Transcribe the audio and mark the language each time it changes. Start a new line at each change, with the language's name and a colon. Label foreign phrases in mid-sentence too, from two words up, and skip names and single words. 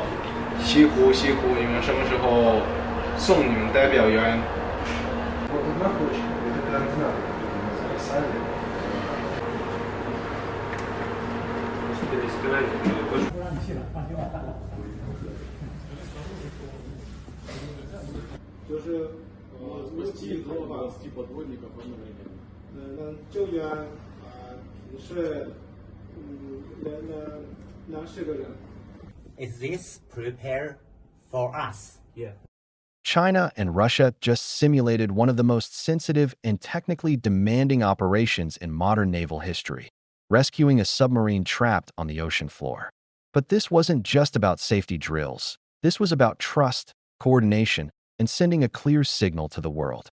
Chinese: 西湖，你们什么时候送你们代表员？
Russian: 就是 spасти подводников одновременно.
Chinese: 救援是2-4个人。
English: Is this prepared for us? Yeah. China and Russia just simulated one of the most sensitive and technically demanding operations in modern naval history, rescuing a submarine trapped on the ocean floor. But this wasn't just about safety drills. This was about trust, coordination, and sending a clear signal to the world.